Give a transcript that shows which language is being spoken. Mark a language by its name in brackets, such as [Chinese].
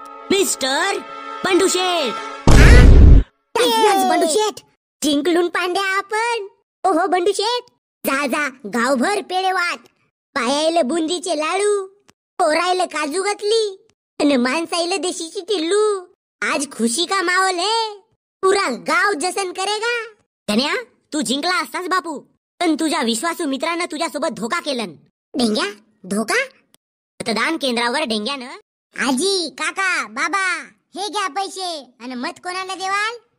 [Marathi] Mister Bandu शेठ. बंडू शेठ जिंकलून पांड्या आपण. ओहो बंडू शेठ, जा जा गावभर पेढे वाट. पायाला बुंदीचे लाडू, पोरायला काजू घातली आणि माणसाईला देशीची टिल्लू. [Hindi] आज खुशी का माहोल है, पुरा गाव जसन करेगा. [Marathi] गण्या, तू जिंकला असतास बापू, पण तुझ्या विश्वासू मित्रानं तुझ्यासोबत धोका केलं. डेंग्या, धोका? मतदान केंद्रावर डेंग्यानं आजी, काका, बाबा हे घ्या पैसे आणि मत कोणाला देवाल?